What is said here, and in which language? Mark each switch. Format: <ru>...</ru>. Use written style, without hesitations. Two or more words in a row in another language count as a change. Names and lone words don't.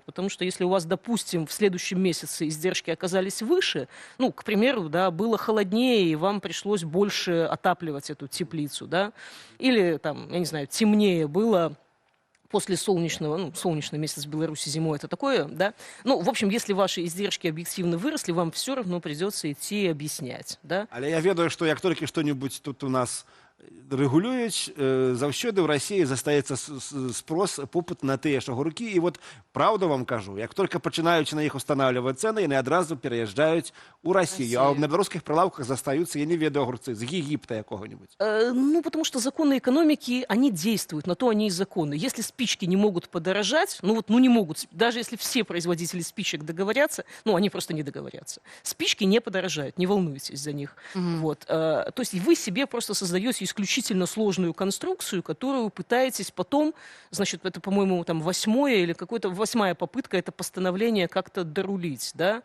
<ru>Потому что если у вас, допустим, в следующем месяце издержки оказались выше, ну, к примеру, да, было холоднее, и вам пришлось больше отапливать эту теплицу, да, или там, я не знаю, темнее было после солнечного, ну, солнечный месяц в Беларуси зимой, это такое, да. Ну, в общем, если ваши издержки объективно выросли, вам все равно придется идти объяснять, да.</ru> <be>Але я ведаю, что як толькі что-нибудь тут у нас рэгулююць, заўсёды ў Расіі застаецца спрос, попыт на тыя ж агуркі. І вот правду вам кажу, як только пачынаюць на іх</be> <ru>устанавливать цены,</ru> <be>яны адразу переязджаюць у Россию.</be> <ru>А на белорусских прилавках застаются,</ru> <be>я не ведаю,</be> <ru>огурцы з Египта якого-нибудь. Ну, потому что законы экономики, они действуют, на то они и законы. Если спички не могут подорожать, ну вот, ну не могут, даже если все производители спичек договорятся, ну, они просто не договорятся. Спички не подорожают, не волнуйтесь за них. Вот. То есть вы себе просто создаете исключительно сложную конструкцию, которую пытаетесь потом, значит, это, по-моему, там 8-я попытка это постановление как-то дорулить, да.</ru>